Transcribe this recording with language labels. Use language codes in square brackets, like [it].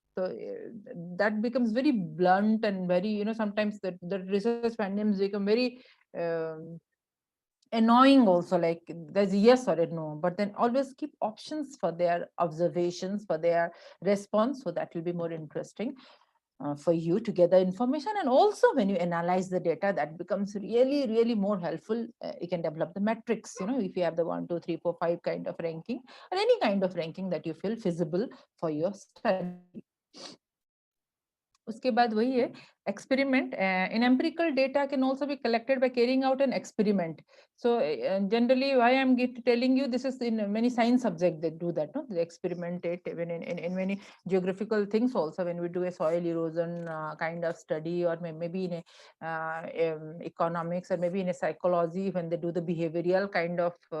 [en] So that becomes very blunt and very, sometimes the research findings become very annoying also, like there's a yes or a no, but then always keep options for their observations, for their response, so that will be more interesting for you to gather information. And also when you analyze the data, that becomes really, really more helpful. You can develop the metrics, if you have the 1, 2, 3, 4, 5 kind of ranking, or any kind of ranking that you feel feasible for your study. [hi] उसके बाद वही है experiment. [en] In empirical data can also be collected by carrying out an experiment. So generally why I'm telling you this is in many science subjects they do that, no, they experiment it even in many geographical things also, when we do a soil erosion kind of study, or maybe in a economics, or maybe in a psychology, when they do the behavioral kind of